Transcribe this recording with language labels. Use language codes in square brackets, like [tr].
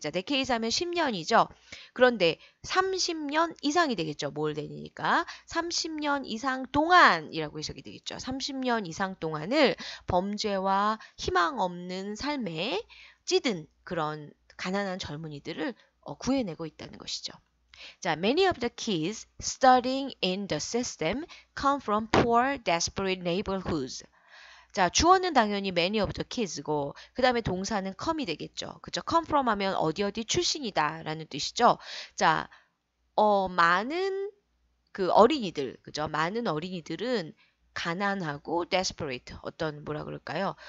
[ko] 자, decades 하면 10년이죠. 그런데 30년 이상이 되겠죠. more than이니까 30년 이상 동안이라고 해석이 되겠죠. 30년 이상 동안을 범죄와 희망 없는 삶에 찌든 그런 가난한 젊은이들을 구해내고 있다는 것이죠. [en] 자, many of the kids studying in the system come from poor, desperate neighborhoods. [ko] 자, 주어는 당연히 [en] many of the kids [ko] 고 그 다음에 동사는 come이 되겠죠. 그죠? [en] come from [ko] 하면 어디 출신이다 라는 뜻이죠. 자, 많은 그 어린이들, 그죠? 많은 어린이들은 가난하고 desperate, 어떤 뭐라 그럴까요?